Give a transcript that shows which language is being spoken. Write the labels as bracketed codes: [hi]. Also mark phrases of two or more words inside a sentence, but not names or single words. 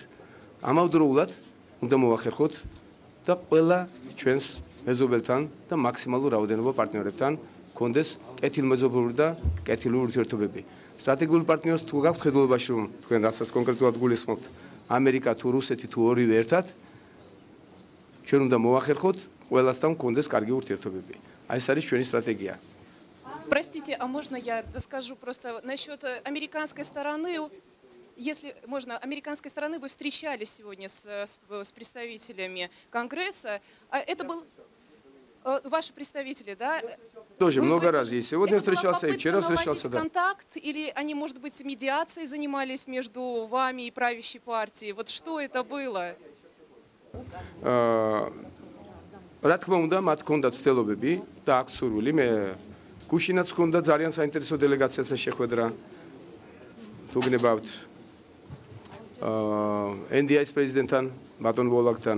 [ka] ამავდროულად უნდა მოვახერხოთ და ყველა ჩვენს მეზობელთან და მაქსიმალურ რაოდენობა პარტნიორებთან კონდეს კეთილმეზობლური და კეთილური ურთიერთობები. სტრატეგიული პარტნიორს თუ გაქვთ ხედველობაში, რომ თქვენ რასაც კონკრეტულად გულისხმობთ, ამერიკა თუ რუსეთი თუ ორივე ერთად, ჩვენ უნდა მოვახერხოთ ყველასთან კონდეს კარგი ურთიერთობები. Აი ეს არის ჩვენი стратегия. [ru] Простите, а можно я скажу просто насчет американской стороны? Если можно, американской стороны вы встречались сегодня с представителями Конгресса. Это был ваши представители, да? Тоже много раз. И сегодня встречался, и вчера встречался. Да. Контакт или они, может быть, медиацией занимались между вами и правящей партией? Вот что это было? [ka] რა თქმა უნდა, მათ ჰქონდათ ცდილობები და აქ სურვილი. მე გუშინაც ჰქონდა ძალიან საინტერესო დელეგაციასაც შეხვედრა. თუ გნებავთ NDI-ის პრეზიდენტთან, ბატონ ვოლაგთან.